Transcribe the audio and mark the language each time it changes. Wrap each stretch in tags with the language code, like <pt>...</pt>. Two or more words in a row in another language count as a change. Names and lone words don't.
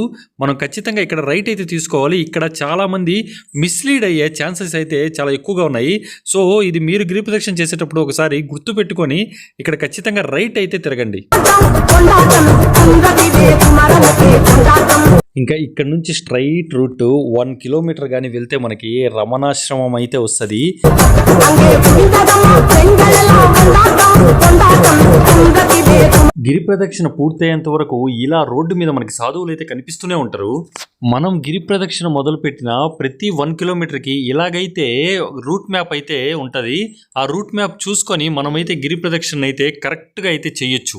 <te>మనం ఖచ్చితంగా ఇక్కడ రైట్ అయితే తీసుకోవాలి. ఇక్కడ చాలామంది మిస్లీడ్ అయ్యే ఛాన్సెస్ అయితే చాలా ఎక్కువగా ఉన్నాయి. సో ఇది మీరు గిరి ప్రదక్షిణ చేసేటప్పుడు ఒకసారి గుర్తుపెట్టుకొని ఇక్కడ ఖచ్చితంగా రైట్ అయితే తిరగండి. ఇంకా ఇక్కడ నుంచి స్ట్రైట్ రూట్ 1 కిలోమీటర్ కానీ వెళ్తే మనకి రమణాశ్రమం అయితే వస్తుంది.</te> <ta>அங்கே புரிந்ததம்மா பெண்களெல்லாம் கொண்டாட்டம் குங்கத்திலே</ta> <te>గిరి ప్రదక్షిణ పూర్తయ్యేంత వరకు ఇలా రోడ్డు మీద మనకి సాధువులు అయితే కనిపిస్తూనే ఉంటారు. మనం గిరి ప్రదక్షిణ మొదలు పెట్టిన ప్రతి 1 కిలోమీటర్కి ఇలాగైతే రూట్ మ్యాప్ అయితే ఉంటది. ఆ రూట్ మ్యాప్ చూసుకొని మనమైతే గిరి ప్రదక్షిణ అయితే కరెక్ట్ గా అయితే చెయ్యొచ్చు.</te>